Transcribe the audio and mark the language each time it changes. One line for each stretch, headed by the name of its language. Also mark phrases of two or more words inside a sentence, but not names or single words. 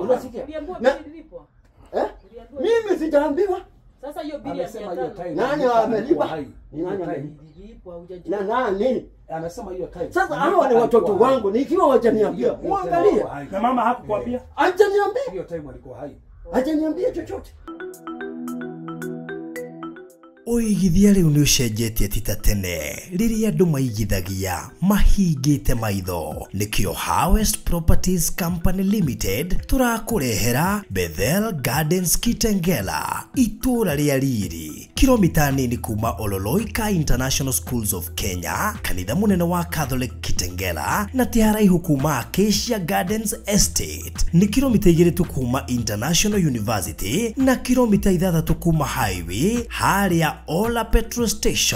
Swahili: Unasikia? Mimi sijaambiwa. Sasa hiyo bili amesema hiyo time. Nani amelipa? Ni nani amelipa? Na nani? Anasema hiyo time. Sasa hawa ni watoto wangu, nikiwa wajaniambia. Muangalie. Na mama hakukwambia? Hajaniambia. Hiyo time alikuwa hai. Hajaniambia chochote.
Kikuyu: Uigithia riu ni ucenjetie ti ta tene riria andu maigithagia mahingite maitho nikio Harvest Properties Company Limited turakurehera Bethel Gardens Kitengela itura ria riri kilomita nini kuma Ololoika International Schools of Kenya kanitha munene wa Catholic Kitengela na tiharaihu kuma Acacia Gardens Estate ni kilomita 2 tu kuma International University na kilomita 6 kuma highway haria Ola Petrol Station.